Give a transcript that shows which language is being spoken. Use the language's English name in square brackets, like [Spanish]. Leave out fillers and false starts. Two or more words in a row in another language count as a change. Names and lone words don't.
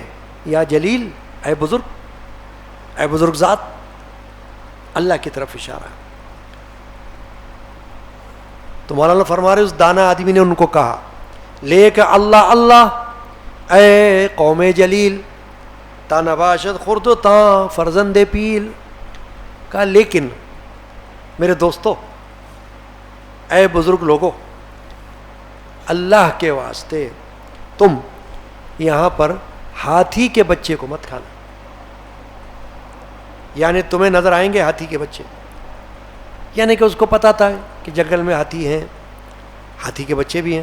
[Arabic] یا جلیل, [Urdu] اے بزرگ, اے بزرگ ذات. اللہ کی طرف اشارہ. تو مولانا فرما رہے اس دانا آدمی نے ان کو کہا لے کہ [Persian] اللہ اللہ اے قوم جلیل تا نباشد خرد تا فرزند پیل. [Urdu] کہا لیکن میرے دوستو, اے بزرگ لوگوں, اللہ کے واسطے تم یہاں پر ہاتھی کے بچے کو مت کھانا. یعنی تمہیں نظر آئیں گے ہاتھی کے بچے, یعنی کہ اس کو پتا تھا کہ جنگل میں ہاتھی ہیں, ہاتھی کے بچے بھی ہیں.